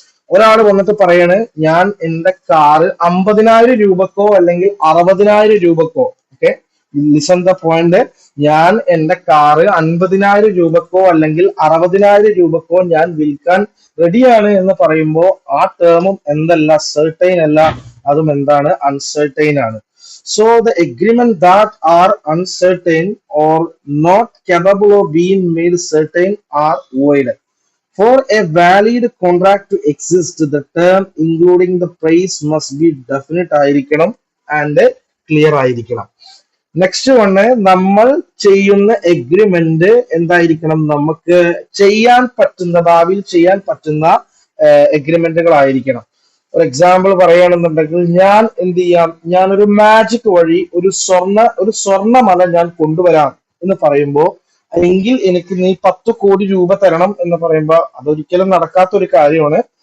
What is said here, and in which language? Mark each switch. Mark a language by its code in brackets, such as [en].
[ml] ഒരാൾ വന്നിട്ട് പറയാണ് ഞാൻ എന്റെ കാറ് 50,000 രൂപക്കോ അല്ലെങ്കിൽ 60,000 രൂപക്കോ, [en] okay, listen the point, [ml] ഞാൻ എന്റെ കാറ് 50,000 രൂപക്കോ അല്ലെങ്കിൽ 60,000 രൂപക്കോ ഞാൻ വിൽക്കാൻ റെഡിയാണ് എന്ന് പറയുമ്പോൾ ആ ടേമും എന്തല്ല, സെർട്ടൈൻ അല്ല, അതും എന്താണ്, അൺസർട്ടൈൻ ആണ്. [en] So the agreement that are uncertain or not capable of being made certain are void. For a valid contract to exist, the term including the price must be definite [ml] ആയിരിക്കണം [en] and clear ആയിരിക്കണം. [ml] Next one, നമ്മൾ ചെയ്യുന്ന agreement എന്തായിരിക്കണം, നമുക്ക് ചെയ്യാൻ പറ്റുന്ന, ഭാവിയിൽ ചെയ്യാൻ പറ്റുന്ന എഗ്രിമെന്റുകളായിരിക്കണം. ഒരു എക്സാമ്പിൾ പറയുകയാണെന്നുണ്ടെങ്കിൽ ഞാൻ എന്ത് ചെയ്യാം, ഞാനൊരു മാജിക് വഴി ഒരു സ്വർണ്ണമല ഞാൻ കൊണ്ടുവരാം എന്ന് പറയുമ്പോൾ എങ്കിൽ എനിക്ക് നീ 10 കോടി രൂപ തരണം എന്ന് പറയുമ്പോൾ അതൊരിക്കലും നടക്കാത്ത ഒരു കാര്യമാണ്.